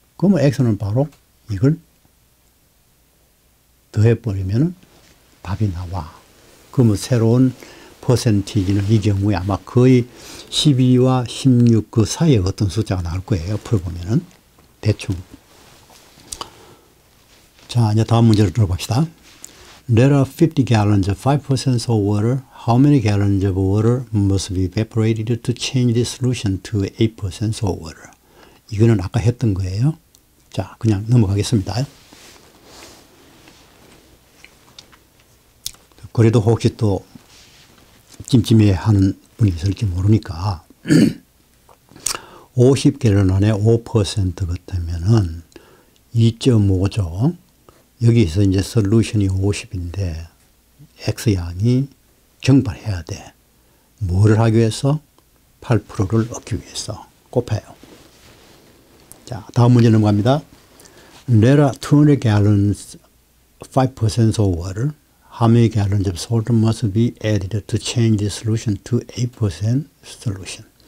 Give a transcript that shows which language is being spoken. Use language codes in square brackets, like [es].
[ko] 그러면 X는 바로 이걸 더해버리면 답이 나와. 그러면 새로운 퍼센티지는 이 경우에 아마 거의 12와 16 그 사이에 어떤 숫자가 나올 거예요. 풀어보면은. 대충. 자, 이제 다음 문제를 들어봅시다. [en] There are 50 gallons of 5% salt water. How many gallons of water must be evaporated to change the solution to 8% salt water? [ko] 이거는 아까 했던 거예요. 자, 그냥 넘어가겠습니다. 그래도 혹시 또 찜찜해 하는 분이 있을지 모르니까 50gallon 안에 5% 같으면은 2.5죠. 여기서 이제 솔루션이 50인데 X양이 증발해야 돼. 뭐를 하기 위해서? 8%를 얻기 위해서 곱해요. 자, 다음 문제 넘어갑니다. [en] There are 200 gallons 5% salt water. How many gallons of salt must be added to change the solution to 8% solution?